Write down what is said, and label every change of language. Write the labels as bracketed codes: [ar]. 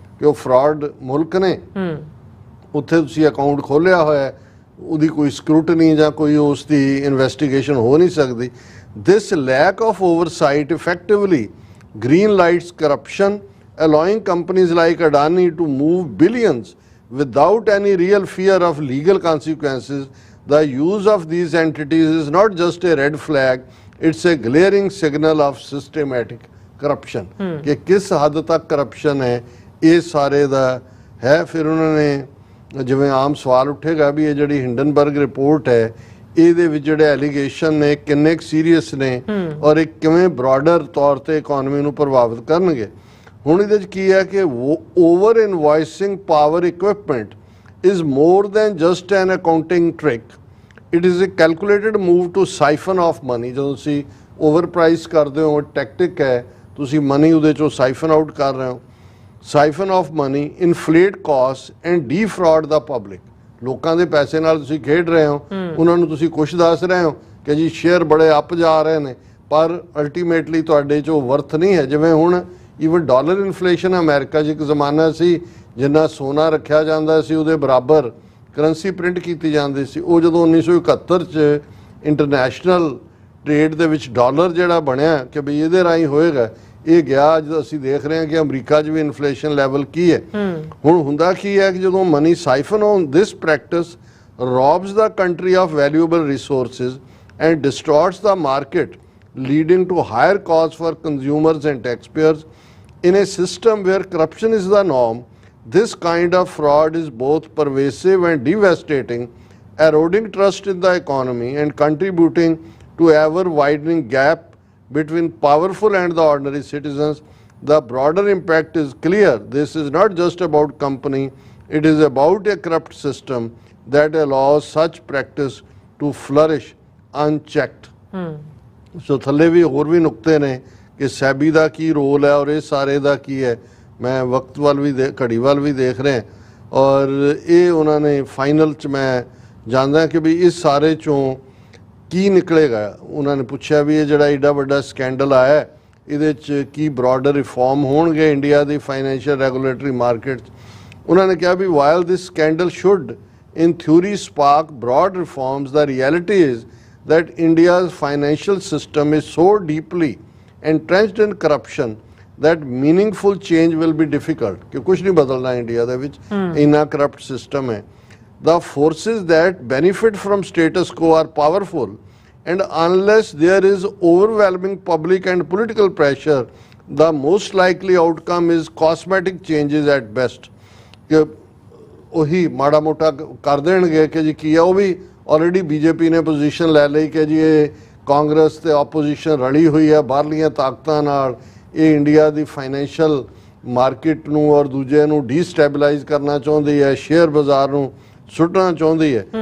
[pa] ਕਿ ਉਹ fraud ਮੁਲਕ ਨੇ, ਉੱਥੇ ਤੁਸੀਂ ਅਕਾਊਂਟ ਖੋਲ੍ਹਿਆ ਹੋਇਆ, ਉਹਦੀ ਕੋਈ ਸਕਰੂਟਨੀ ਜਾਂ ਕੋਈ ਉਸ ਦੀ ਇਨਵੈਸਟੀਗੇਸ਼ਨ ਹੋ ਨਹੀਂ ਸਕਦੀ। [en] This lack of oversight effectively green lights corruption, allowing companies like Adani to move billions without any real fear of legal consequences. The use of these entities is not just a red flag, it's a glaring signal of systematic corruption. [pa] ਕਿ ਕਿਸ ਹੱਦ ਤੱਕ corruption ਹੈ ਇਹ ਸਾਰੇ ਦਾ ਹੈ। ਫਿਰ ਉਹਨਾਂ ਨੇ ਜਿਵੇਂ ਆਮ ਸਵਾਲ ਉੱਠੇਗਾ ਵੀ ਇਹ ਜਿਹੜੀ ਹਿੰਡਨਬਰਗ ਰਿਪੋਰਟ ਹੈ ਇਹਦੇ ਵਿੱਚ ਜਿਹੜੇ ਐਲੀਗੇਸ਼ਨ ਨੇ ਕਿੰਨੇ ਕੁ ਸੀਰੀਅਸ ਨੇ ਔਰ ਇਹ ਕਿਵੇਂ ਬ੍ਰੌਡਰ ਤੌਰ ਤੇ ਇਕਨੋਮੀ ਨੂੰ ਪ੍ਰਭਾਵਿਤ ਕਰਨਗੇ। ਹੁਣ ਇਹਦੇ 'ਚ ਕੀ ਹੈ ਕਿ [en] Over invoicing power equipment is more than just an accounting trick. It is a calculated move to siphon off money. [pa] ਜਦੋਂ ਤੁਸੀਂ ਓਵਰ ਪ੍ਰਾਈਸ ਕਰਦੇ ਹੋ ਟੈਕਟਿਕ ਹੈ, ਤੁਸੀਂ ਮਨੀ ਉਹਦੇ 'ਚੋਂ ਸਾਈਫਨ ਆਊਟ ਕਰ ਰਹੇ ਹੋ। [en] Siphon off money, inflate cost and defraud the public. [pa] ਲੋਕਾਂ ਦੇ ਪੈਸੇ ਨਾਲ ਤੁਸੀਂ ਖੇਡ ਰਹੇ ਹੋ, ਉਹਨਾਂ ਨੂੰ ਤੁਸੀਂ ਕੁਛ ਦੱਸ ਰਹੇ ਹੋ ਕਿ ਜੀ ਸ਼ੇਅਰ ਬੜੇ ਅੱਪ ਜਾ ਰਹੇ ਨੇ, ਪਰ ਅਲਟੀਮੇਟਲੀ ਤੁਹਾਡੇ 'ਚੋਂ ਵਰਥ ਨਹੀਂ ਹੈ। ਜਿਵੇਂ ਹੁਣ ਈਵਨ ਡਾਲਰ ਇਨਫਲੇਸ਼ਨ ਅਮਰੀਕਾ 'ਚ ਇੱਕ ਜ਼ਮਾਨਾ ਸੀ ਜਿੰਨਾ ਸੋਨਾ ਰੱਖਿਆ ਜਾਂਦਾ ਸੀ ਉਹਦੇ ਬਰਾਬਰ ਕਰੰਸੀ ਪ੍ਰਿੰਟ ਕੀਤੀ ਜਾਂਦੀ ਸੀ। ਉਹ ਜਦੋਂ 1971 'ਚ ਇੰਟਰਨੈਸ਼ਨਲ ਟ੍ਰੇਡ ਦੇ ਵਿੱਚ ਡਾਲਰ ਜਿਹੜਾ ਬਣਿਆ ਕਿ ਵੀ ਇਹਦੇ ਰਾਹੀਂ ਹੋਏਗਾ, ਇਹ ਗਿਆ। ਅੱਜ ਅਸੀਂ ਦੇਖ ਰਹੇ ਹਾਂ ਕਿ ਅਮਰੀਕਾ 'ਚ ਵੀ ਇਨਫਲੇਸ਼ਨ ਲੈਵਲ ਕੀ ਹੈ। ਹੁਣ ਹੁੰਦਾ ਕੀ ਹੈ ਕਿ ਜਦੋਂ [en] Money siphon on this practice robs the country of valuable resources and distorts the market, leading to higher costs for consumers and taxpayers. In a system where corruption is the norm, this kind of fraud is both pervasive and devastating, eroding trust in the economy and contributing to ever-widening gap between powerful and the ordinary citizens. The broader impact is clear. This is not just about company, it is about a corrupt system that allows such practice to flourish unchecked. [pa] ਸੋ ਥੱਲੇ ਵੀ ਹੋਰ ਵੀ ਨੁਕਤੇ ਨੇ ਕਿ ਸੈਬੀ ਦਾ ਕੀ role ਹੈ ਔਰ ਇਹ ਸਾਰੇ ਦਾ ਕੀ ਹੈ। ਮੈਂ ਵਕਤ ਵੱਲ ਵੀ ਘੜੀ ਵੱਲ ਵੀ ਦੇਖ ਰਿਹਾ ਔਰ ਇਹ ਉਹਨਾਂ ਨੇ ਫਾਈਨਲ 'ਚ ਮੈਂ ਜਾਣਦਾ ਕਿ ਵੀ ਇਸ ਸਾਰੇ 'ਚੋਂ ਕੀ ਨਿਕਲੇਗਾ। ਉਹਨਾਂ ਨੇ ਪੁੱਛਿਆ ਵੀ ਇਹ ਜਿਹੜਾ ਏਡਾ ਵੱਡਾ ਸਕੈਂਡਲ ਆਇਆ ਇਹਦੇ 'ਚ ਕੀ ਬ੍ਰੌਡਰ ਰਿਫਾਰਮ ਹੋਣਗੇ ਇੰਡੀਆ ਦੀ ਫਾਈਨੈਂਸ਼ੀਅਲ ਰੈਗੂਲੇਟਰੀ ਮਾਰਕੀਟ 'ਚ। ਉਹਨਾਂ ਨੇ ਕਿਹਾ ਵੀ [en] While this scandal should in theory spark broad reforms, the reality is that India's financial system is so deeply entrenched in corruption that meaningful change will be difficult. [pa] कि कुछ नहीं बदलना India दे विच, इन्ना corrupt system है। [en] The forces that benefit from status quo are powerful, and unless there is overwhelming public and political pressure, the most likely outcome is cosmetic changes at best. [pa] कि ਉਹੀ ਮਾੜਾ ਮੋਟਾ ਕਰ ਦੇਣਗੇ ਕਿ ਜੀ ਕੀ ਆ। ਉਹ ਵੀ ਆਲਰੇਡੀ ਬੀਜੇਪੀ ਨੇ ਪੋਜੀਸ਼ਨ ਲੈ ਲਈ ਕਿ ਜੀ ਇਹ ਕਾਂਗਰਸ ਤੇ ਆਪੋਜੀਸ਼ਨ ਰਲੀ ਹੋਈ ਹੈ ਬਾਹਰਲੀਆਂ ਤਾਕਤਾਂ ਨਾਲ, ਇਹ ਇੰਡੀਆ ਦੀ ਫਾਈਨੈਂਸ਼ੀਅਲ ਮਾਰਕੀਟ ਨੂੰ ਔਰ ਦੂਜੇ ਨੂੰ ਡੀਸਟੈਬਲਾਈਜ਼ ਕਰਨਾ ਚਾਹੁੰਦੀ ਹੈ, ਸ਼ੇਅਰ ਬਾਜ਼ਾਰ ਨੂੰ ਸੁੱਟਣਾ ਚਾਹੁੰਦੀ ਹੈ।